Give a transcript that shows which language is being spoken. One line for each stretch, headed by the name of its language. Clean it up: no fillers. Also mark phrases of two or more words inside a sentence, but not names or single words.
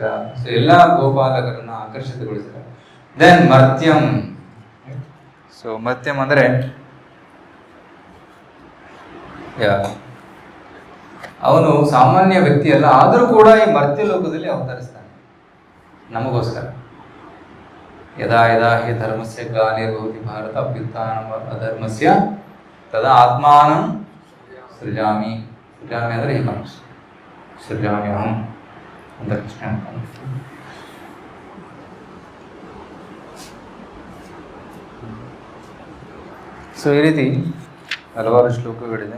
Kannada: ಸೊ ಎಲ್ಲ ಗೋಪಾಲಕರನ್ನು ಆಕರ್ಷಿತಗೊಳಿಸಿದ್ದಾರೆ.
Sanskrit: ದೆನ್ ಮರ್ತ್ಯಂ.
Kannada: ಸೊ ಮರ್ತ್ಯಂ ಅಂದರೆ ಅವನು ಸಾಮಾನ್ಯ ವ್ಯಕ್ತಿ ಅಲ್ಲ, ಆದರೂ ಕೂಡ ಈ ಮರ್ತ್ಯ ಲೋಕದಲ್ಲಿ ಅವತರಿಸ್ತಾನೆ ನಮಗೋಸ್ಕರ.
Sanskrit: ಯದಾ ಯದಾ ಹಿ ಧರ್ಮಸ್ಯ ಗ್ಲಾನಿರ್ಭವತಿ ಭಾರತ ಅಭ್ಯುತ್ಥಾನಂ ಅಧರ್ಮಸ್ಯ ತದಾ ಆತ್ಮಾನಂ ಸೃಜಾಮಿ.
Kannada: ಸೃಜಾಮಿ ಅಂದರೆ ಈ ಮನುಷ್ಯ
Sanskrit: ಸೃಜಾಮಿ ಅಹಂ
Kannada: ಅಂತ ಕೃಷ್ಣ ಅಂತಾನೆ. ಸೊ ಈ ರೀತಿ ಹಲವಾರು ಶ್ಲೋಕಗಳಿದೆ.